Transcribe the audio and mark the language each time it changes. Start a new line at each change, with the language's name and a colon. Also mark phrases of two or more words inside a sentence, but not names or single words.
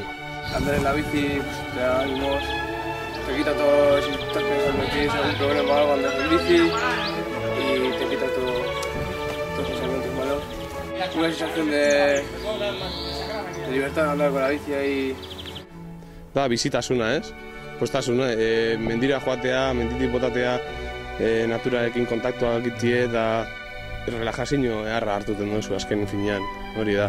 Spanish: Andar en la bici pues, te da ánimos, te quita todo, si estás pensando que tienes algún problema o algo, andas en bici y te quita todos los pensamientos malos. Una sensación de libertad andar con la bici ahí.
Basque: Da, bizitasuna, ez? Postasuna, mendira joatea, menditik botatea, naturarekin kontaktua egitie eta relajazio eharra hartuten duzu azken finean, hori da.